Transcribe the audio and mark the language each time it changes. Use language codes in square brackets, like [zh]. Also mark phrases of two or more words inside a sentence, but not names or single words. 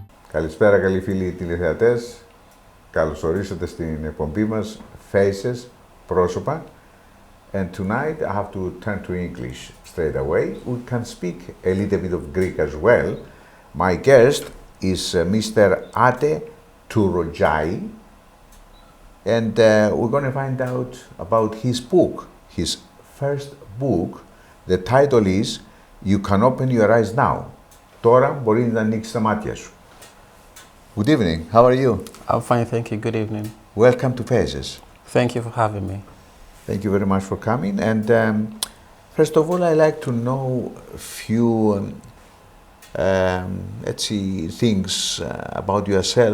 [el] Καλησπέρα καλοί φίλοι τηλεθεατές. Καλώς ορίσατε στην εκπομπή μας Faces, Πρόσωπα. [en] And tonight I have to turn to English straight away. We can speak a little bit of Greek as well. My guest is Mr. Ade Durojaiye. And we're going to find out about his book, his first book. The title is You Can Open Your Eyes Now. [el] Τώρα μπορεί να ανοίξεις τα μάτια σου. [en] Good evening. How are you? I'm fine, thank you. Good evening. Welcome to Faces. Thank you for having me. Thank you very much for coming. And first of all, I like to know a few, let's see, things about yourself.